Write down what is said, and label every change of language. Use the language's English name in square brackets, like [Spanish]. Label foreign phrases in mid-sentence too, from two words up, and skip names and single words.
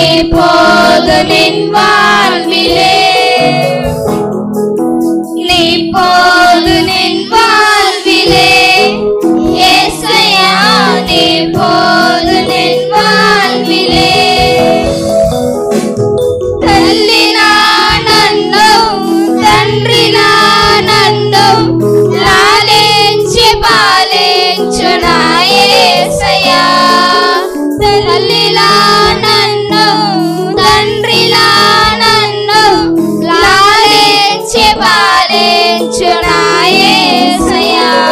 [Tamil] போது நின் வாழ்விலே நீ போது நின் வாழ்விலே ஏசையா நீ போது நின் வாழ்விலே [Telugu] తల్లిలా నన్ను తండ్రిలా నన్ను లాలించి పాలించు నా యేసయ్యా తల్లిలా నన్ను తండ్రిలా నన్ను లాలించి పాలించు నా యేసయ్యా